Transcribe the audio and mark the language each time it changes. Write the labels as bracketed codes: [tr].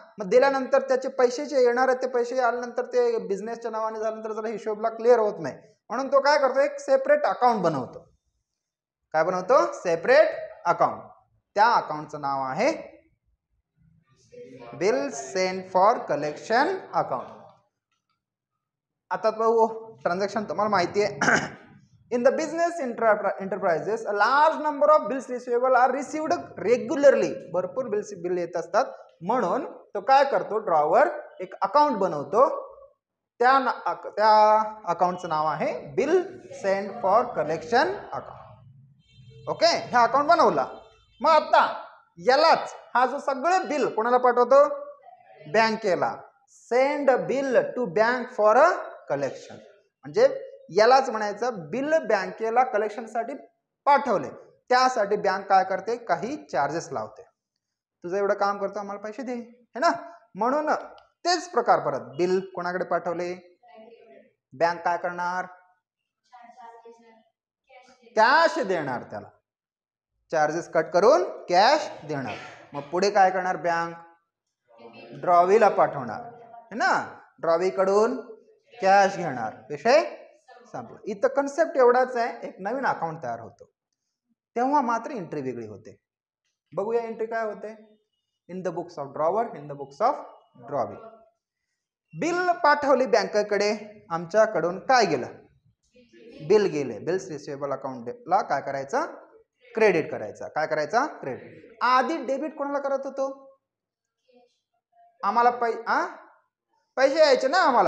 [mr] मग दिल्यानंतर त्याचे पैसे येणार आहेत, ते पैसे आल्यानंतर ते बिझनेसच्या नावाने झाल्यानंतर जरा हिशोबला क्लिअर होत नाही, म्हणून तो काय करतो, एक सेपरेट अकाउंट बनवतो. काय बनवतो, सेपरेट अकाउंट. त्या अकाउंटचं नाव आहे bill send for collection account. आता तो ट्रान्झॅक्शन तुम्हाला माहिती आहे. [en] In the business enterprises, a large number of bills receivable are received regularly. [mr] भरपूर बिल येत असतात, म्हणून तो काय करतो, ड्रॉवर एक अकाउंट बनवतो. त्या अकाउंटचं नाव आहे bill send for collection account. Okay. हे अकाउंट बनवला. मग आता यालाच, हा जो सगळे बिल कोणाला पाठवतो, बँकेला. [en] send bill to bank for a collection, [mr] म्हणजे यालाच म्हणायचं बिल बँकेला कलेक्शनसाठी पाठवले. त्यासाठी बँक काय करते, काही चार्जेस लावते. तुझं एवढं काम करतो, आम्हाला पैसे दे, है ना. म्हणून तेच प्रकार परत बिल कोणाकडे पाठवले, बँक काय करणार, कॅश देणार, त्याला चार्जेस कट करून कॅश देणार. मग पुढे काय करणार, बँक ड्रॉवीला पाठवणार, है ना. ड्रॉवी कडून कॅश घेणार, विषय संपला. इथं कन्सेप्ट एवढाच आहे, एक नवीन अकाउंट तयार होतो, तेव्हा मात्र एंट्री वेगळी होते. बघूया एंट्री काय होते. [en] In the books of drawer, in the books of drawee. [mr] Bill पाठवली बँकेकडे, आमच्याकडून काय गेलं, बिल गेले. बिल्स रिसिवेबल अकाउंटला काय करायचं, क्रेडिट करायचा. काय करायचा, क्रेडिट. आधी डेबिट कोणाला करत होतो, आम्हाला पैसे यायचे ना.